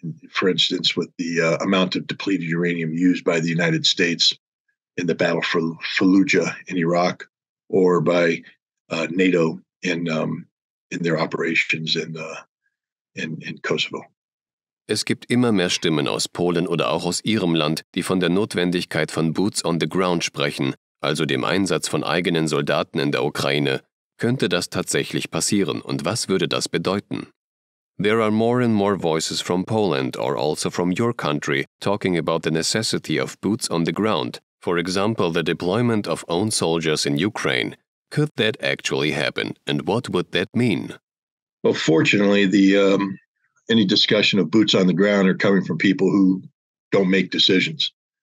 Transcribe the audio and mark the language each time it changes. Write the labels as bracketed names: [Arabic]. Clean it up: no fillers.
[English] For instance, with the amount of depleted uranium used by the United States in the battle for Fallujah in Iraq, or by NATO in their operations in Kosovo. [German] Es gibt immer mehr Stimmen aus Polen oder auch aus Ihrem Land, die von der Notwendigkeit von Boots on the Ground sprechen, also dem Einsatz von eigenen Soldaten in der Ukraine. Könnte das tatsächlich passieren und was würde das bedeuten? [English] There are more and more voices from Poland or also from your country talking about the necessity of boots on the ground. For example, the deployment of own soldiers in Ukraine. Could that actually happen, and what would that mean? Well, fortunately, any discussion of boots on the ground are coming from people who don't make decisions.